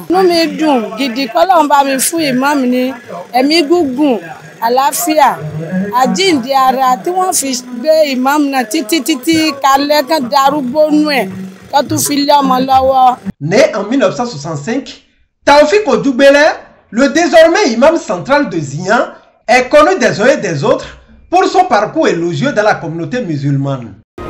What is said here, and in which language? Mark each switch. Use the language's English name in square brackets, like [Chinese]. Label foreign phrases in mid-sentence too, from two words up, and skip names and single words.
[Yoruba] Inú mi dùn gidi k'Ọlọ́run bá mi fún imam ní ẹ̀mí gígùn àlàáfíà àjíǹde ara tí wọ́n fi gbé imam náà títí kalẹ̀ kan darúgbó nú ẹ̀ kó tún fi lé ọmọ lọ́wọ́. [French] Né en 1965, Taofeek Ojugbele, le désormais imam central de Zion, est connu des uns et des autres pour son parcours élogieux dans la communauté musulmane.